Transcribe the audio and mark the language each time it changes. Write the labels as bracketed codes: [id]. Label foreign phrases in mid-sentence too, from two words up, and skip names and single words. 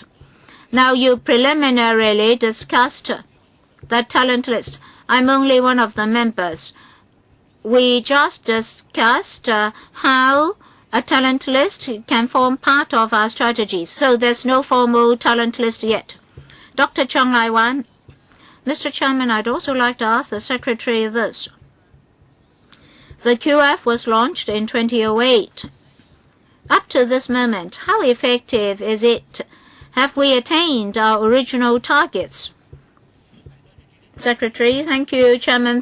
[en] Now you preliminarily discussed the talent list. I'm only one of the members. We just discussed how a talent list can form part of our strategies. So there's no formal talent list yet. Dr. Chung Lai-wan. Mr. Chairman, I'd also like to ask the Secretary this. The QF was launched in 2008. Up to this moment, how effective is it? Have we attained our original targets? Secretary, thank you, Chairman.